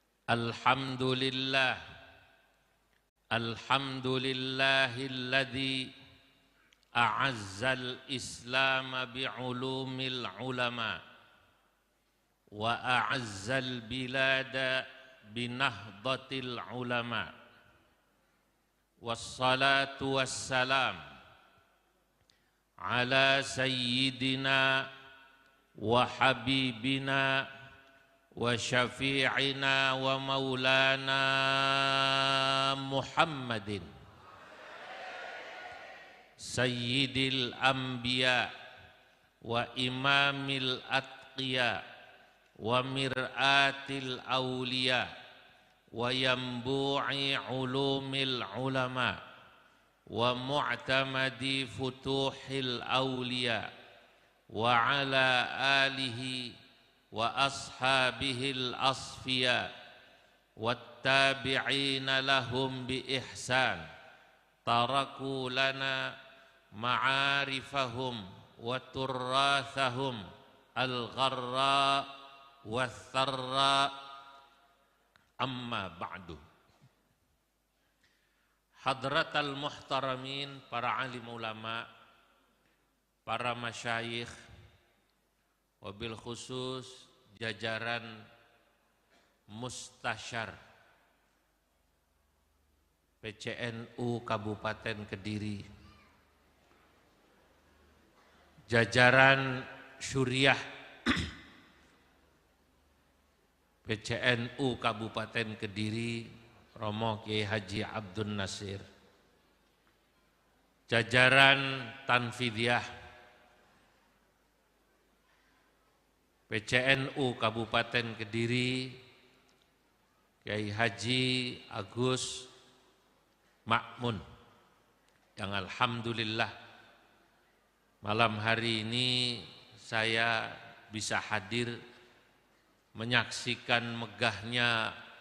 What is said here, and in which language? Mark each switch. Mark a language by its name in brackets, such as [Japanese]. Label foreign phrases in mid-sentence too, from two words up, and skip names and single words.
[Arabic] الحمد لله، الحمد لله الذي أعز الإسلام بعلوم العلماء وأعز البلاد بنهضة العلماء. والصلاة والسلام على سيدنا وحبيبنا وشفيعنا ومولانا محمد سيد الأنبياء وإمام الأتقياء ومرآة الأولياء وينبوع علوم العلماء ومعتمد فتوح الأولياء وعلى آله وأصحابه الأصفياء والتابعين لهم بإحسان تركوا لنا معارفهم وتراثهم الغراء والثراء. أما بعد. حضرات المحترمين, [Indonesian] para alim ulama, para masyayikh, [Arabic] وبالخصوص [Indonesian] jajaran mustasyar PCNU Kabupaten Kediri, jajaran syuriah PCNU Kabupaten Kediri, Romo Kiai Haji Abdun Nasir, jajaran Tanfidiyah PCNU Kabupaten Kediri, Kiai Haji Agus Makmun, yang alhamdulillah malam hari ini saya bisa hadir menyaksikan megahnya